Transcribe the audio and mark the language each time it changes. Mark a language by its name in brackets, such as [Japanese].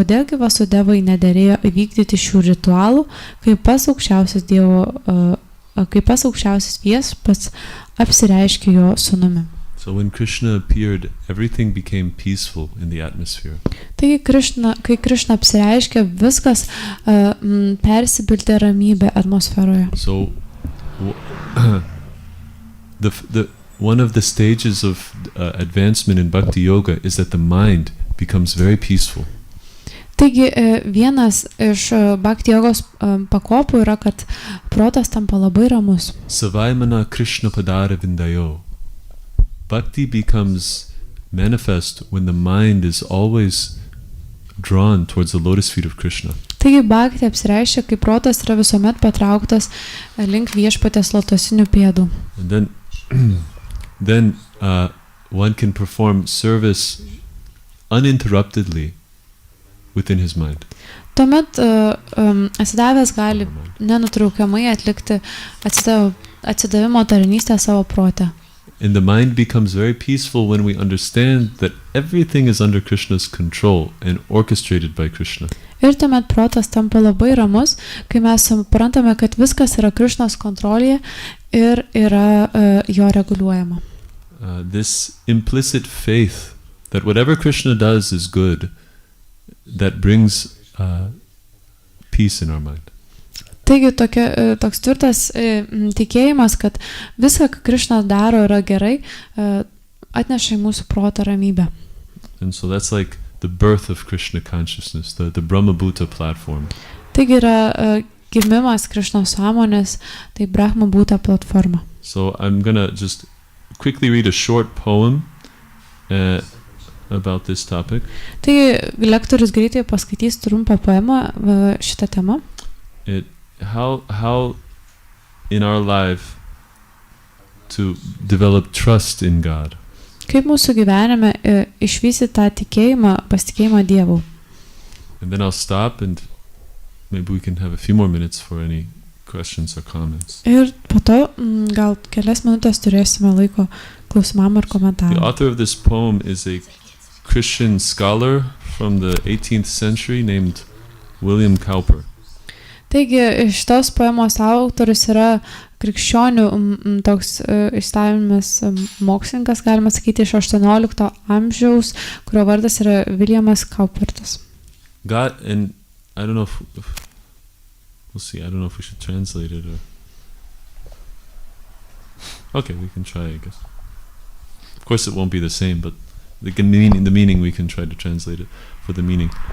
[Lithuanian] Kodėlgi Vasudevai nederėjo įvykdyti šių ritualų, kai pas aukščiausias viešpats apsireiškė jo sūnumi. [English] So when Krishna appeared, everything became peaceful in the atmosphere. [Lithuanian] Taigi, kai Krishna apsireiškė, viskas persipildė ramybę atmosferoje. [English] So one of the stages of advancement in Bhakti Yoga is that the mind becomes very peaceful. [Lithuanian] Taigi, vienas iš Bhakti Jogos pakopų yra, kad protas tampa labai ramus. Savaimana Krishna padara vindayo. [English] Bhakti becomes manifest when the mind is always drawn towards the lotus feet of Krishna. [Lithuanian] Taigi bhakti apsireiškia, kai protas yra visuomet patrauktas link viešpatės lotosinių pėdų. [English] And then one can perform service uninterruptedly within his mind. [Lithuanian] Tuomet atsidavęs gali nenutraukiamai atlikti atsidavimo tarnystę savo protę. [English] And the mind becomes very peaceful when we understand that everything is under Krishna's control and orchestrated by Krishna. [Lithuanian] Ir tuomet protas tampa labai ramus, kai mes suprantame, kad viskas yra Krishnos kontrolėje ir yra jo reguliuojama. [English] This implicit faith that whatever Krishna does is good, that brings peace in our mind. [Lithuanian] Taigi toks tvirtas tikėjimas, kad viską, ką Krishna daro, yra gerai, atneša į mūsų protą ramybę. [English] And so that's like the birth of Krishna consciousness, the Brahma-bhuta platform. [Lithuanian] Taigi yra gimimas Krishnos sąmonės, tai Brahma-bhuta platforma. [English] So I'm gonna just quickly read a short poem about this topic. [Lithuanian] Taigi lektorius greitai paskaitys trumpą poemą šitą temą. [English] How in our life to develop trust in God. [Lithuanian] Kaip mūsų gyvenime išvystyti tą tikėjimą, pasitikėjimą Dievu. [English] And then I'll stop and maybe we can have a few more minutes for any questions or comments. [Lithuanian] Ir po to gal kelias minutės turėsime laiko klausimam ir komentaram. [English] The author of this poem is a Christian scholar from the 18th century named William Cowper. [Lithuanian] Taigi, šitos poemos autorius yra krikščionių toks išsilavinęs mokslininkas, galima sakyti, iš 18 amžiaus, kurio vardas yra Williamas Cowpertas. [English] God, and I don't know if we'll see, I don't know if we should translate it or... Okay, we can try, I guess. Of course it won't be the same, but the meaning we can try to translate it for the meaning.